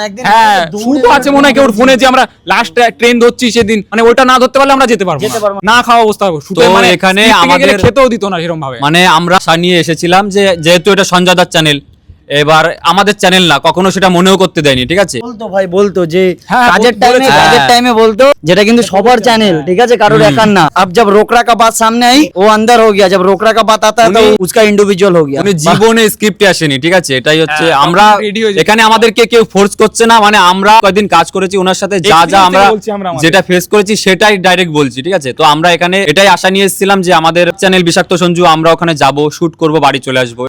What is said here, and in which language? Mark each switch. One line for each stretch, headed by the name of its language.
Bangla: হ্যাঁ, শুট আছে মনে হয় ওর ফোনে যে আমরা লাস্ট ট্রেন ধরছি সেদিন, মানে ওইটা না ধরতে পারলে আমরা যেতে পারবো না, খাওয়া অবস্থা হবে শুটে, মানে এখানে আমাদের খেতেও দিত না সেরকম ভাবে, মানে আমরা নিয়ে এসেছিলাম যে যেহেতু এটা সঞ্জয় দার চ্যানেল, এবার আমাদের চ্যানেল না, কখনো সেটা মনেও করতে দেয়নি, ঠিক আছে, বলতো ভাই, বলতো যে হ্যাঁ, কাজের টাইমে বলতো, যেটা কিন্তু সবার চ্যানেল, ঠিক আছে, কারোর একার না।
Hindi: अब जब रोकड़ा का बात सामने आई वो अंदर हो गया, जब रोकड़ा का बात आता है तो उसका इंडिविजुअल हो गया।
Bangla: উনি জীবনে স্ক্রিপ্টে আসেনি, ঠিক আছে, এটাই হচ্ছে আমরা এখানে আমাদেরকে কেউ ফোর্স করছে না, মানে আমরা কয়েকদিন কাজ করেছি ওনার সাথে, যা আমরা যেটা ফেস করেছি সেটাই ডাইরেক্ট বলছি, ঠিক আছে, তো আমরা এখানে এটাই আশা নিয়ে এসেছিলাম যে আমাদের চ্যানেল বিষাক্ত সঞ্জু, আমরা ওখানে যাব, শুট করব, বাড়ি চলে আসবো।